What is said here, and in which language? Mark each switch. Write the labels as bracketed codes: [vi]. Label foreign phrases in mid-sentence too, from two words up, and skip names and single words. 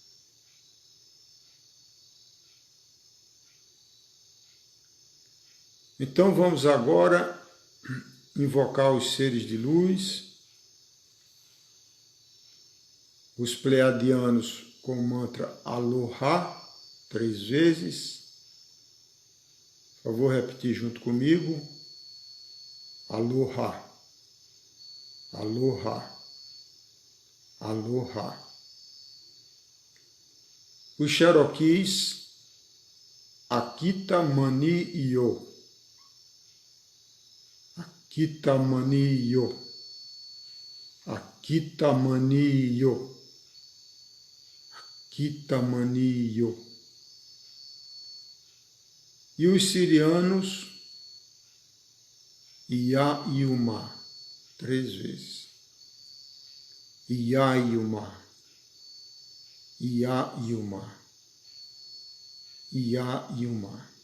[pt] Então vamos agora invocar os seres de luz, os pleiadianos com o mantra Aloha, 3 vezes. Por favor, repetir junto comigo. [haw] Aloha, Aloha, Aloha. Os Cherokees, Akita Mani Yo, Akita Mani Yo, Akita Mani Yo, Akita Mani Yo. [pt] E os sirianos, Ia Yuma, 3 vezes. Ia-Yuma, Ia-Yuma, Ia-Yuma.